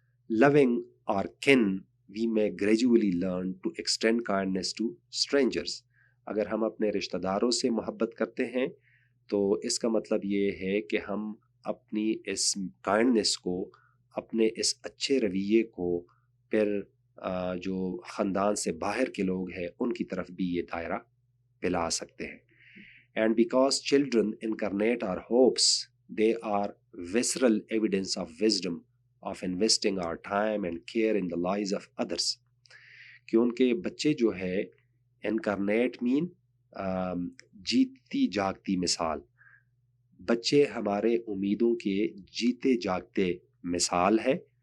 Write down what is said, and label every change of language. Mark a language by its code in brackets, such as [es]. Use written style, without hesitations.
[en] Loving our kin, we may gradually learn to extend kindness to strangers. [ur] اگر ہم اپنے رشتہ داروں سے محبت کرتے ہیں تو اس کا مطلب یہ ہے کہ ہم اپنی اس کائنڈنس کو، اپنے اس اچھے رویے کو پھر جو خاندان سے باہر کے لوگ ہیں ان کی طرف بھی یہ دائرہ پھیلا سکتے ہیں. [en] And because children incarnate our hopes, they are visceral evidence of wisdom of investing our time and care in the lives of others. [ur] کیونکہ بچے جو ہے انکارنیٹ مین جیتی جاگتی مثال، بچے ہمارے امیدوں کے جیتے جاگتے مثال ہے.